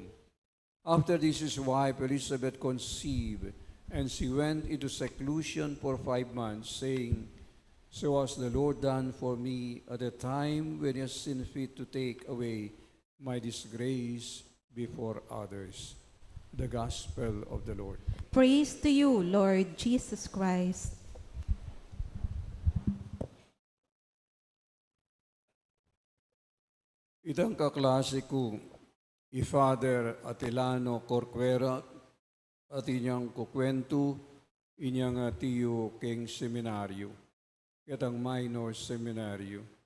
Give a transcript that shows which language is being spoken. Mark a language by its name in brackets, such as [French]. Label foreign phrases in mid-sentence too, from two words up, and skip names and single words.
[English] After this, his wife Elizabeth conceived, and she went into seclusion for 5 months, saying, "So has the Lord done for me at the time when he has seen fit to take away my disgrace before others." The Gospel of the Lord. Praise to you, Lord Jesus Christ. [Pampanga] Itang kaklase ko, i-Father Atilano Corcuera, at inyang kukwento, inyang tiyo king seminaryo, katang minor seminaryo.